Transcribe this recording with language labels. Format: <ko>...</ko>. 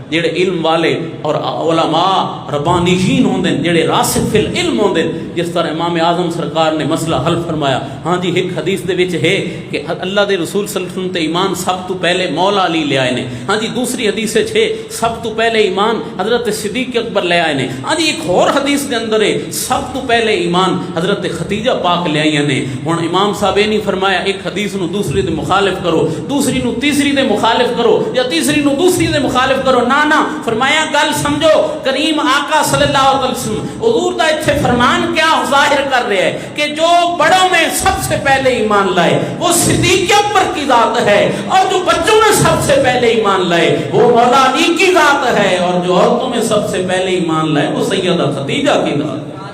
<pa>جڑے علم والے اور علماء ربانیین ہوندے جڑے راسخ فی العلم ہوندے، جس طرح امام اعظم سرکار نے مسئلہ حل فرمایا. ہاں جی ایک حدیث دے وچ ہے کہ اللہ دے رسول صلی اللہ علیہ وسلم تے ایمان سب تو پہلے مولا علی لے آئے نے. ہاں جی دوسری حدیث وچ ہے سب تو پہلے ایمان حضرت صدیق اکبر لے آئے نے. ہاں جی ایک اور حدیث دے اندر ہے سب تو پہلے ایمان حضرت خدیجہ پاک لے آئی نے. ہن امام صاحب نے فرمایا ایک حدیث نو دوسری دے مخالف کرو، دوسری نو تیسری دے مخالف کرو، یا تیسری نو دوسری دے مخالف کرو، نہ</pa> <ur>فرمانا فرمایا</ur> <pa>گل سمجھو</pa> <ur>کریم آقا صلی اللہ علیہ وسلم</ur> <pa>حضور دا اتھے فرمان</pa> <ur>کیا ظاہر کر رہے ہیں کہ جو بڑوں میں سب سے پہلے ایمان لائے وہ صدیق اکبر کی ذات ہے، اور جو بچوں میں سب سے پہلے ایمان لائے وہ مولا علی کی ذات ہے، اور جو عورتوں میں سب سے پہلے ایمان لائے وہ سیدہ خدیجہ کی ذات ہے۔</ur>